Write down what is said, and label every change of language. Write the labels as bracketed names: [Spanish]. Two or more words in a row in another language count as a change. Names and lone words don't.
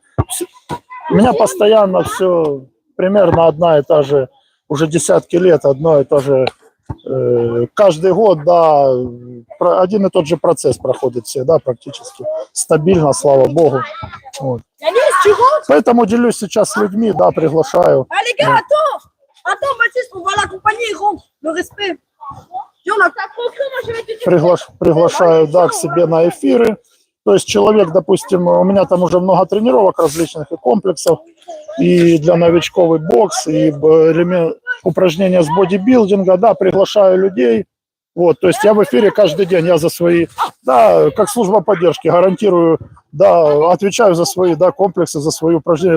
[Russian] У меня постоянно все примерно одна и та же, уже десятки лет одно и то же. Каждый год, да, один и тот же процесс проходит всегда практически. Стабильно, слава богу. Вот. Поэтому делюсь сейчас с людьми, да, приглашаю. [French] Attends, Baptiste, on va l'accompagner, il rentre. Le respect. Et on a pas trop cru, moi je vais te dire. [Russian] Приглашаю, да, к себе на эфиры. То есть человек, допустим, у меня там уже много тренировок различных и комплексов, и для новичков и бокс, и упражнения с бодибилдинга, да, приглашаю людей. Вот, то есть я в эфире каждый день, я за свои, да, как служба поддержки, гарантирую, да, отвечаю за свои, да, комплексы, за свои упражнения.